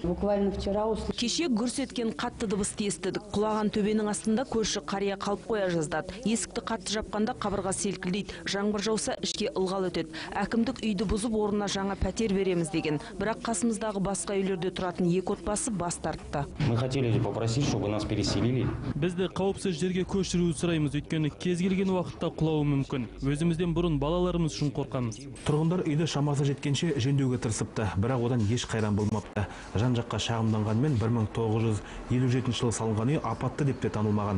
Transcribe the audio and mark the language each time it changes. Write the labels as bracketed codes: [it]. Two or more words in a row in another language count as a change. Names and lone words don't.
[kk] Кеше гүрс еткен қатты дыбысты естідік. Құлаған төбенің астында көрші қария қалып қоя жаздады. Есікті қатты жапқанда қабырға селкілдейді. Жаңбыр жауса ішке ылғал өтеді. Әкімдік үйді бұзып орнына жаңа пәтер береміз деген. Бірақ қасымыздағы басқа үйлерде тұратын екі отбасы бас тартты. [ru] Мы хотели попросить, чтобы нас переселили. [kk] Бізді қауіпсіз жерге көшіруді сұраймыз, өйткені кез келген уақытта құлауы мүмкін. Өзімізден бұрын балаларымыз үшін қорқамыз. Тұрғындар үйді шамасы жеткенше жөндеуге тырысыпты, бірақ одан еш қайран болмапты. Жан-жаққа шағымданғанмен 1957 жылы салынған үй апатты деп те танылмаған.